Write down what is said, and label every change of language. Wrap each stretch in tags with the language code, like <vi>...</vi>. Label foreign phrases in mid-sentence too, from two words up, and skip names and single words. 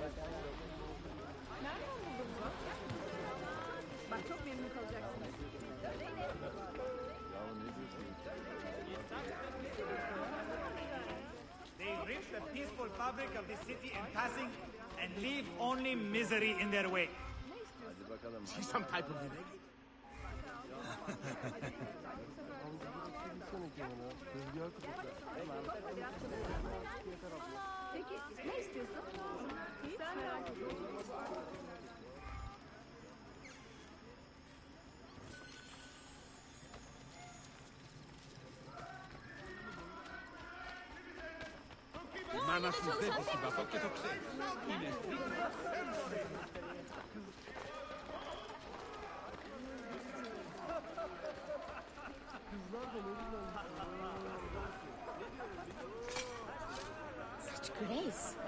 <en>They rip the peaceful fabric of the city in passing and leave only misery in their wake. She's some type of</en> <tr>Peki ne istiyorsun? Sen merak ediyorsun.</tr> <el>Μάνα σου δεν τη συμπαθώ και το ξέρεις. Είναι</el> <en>Such grace.</en>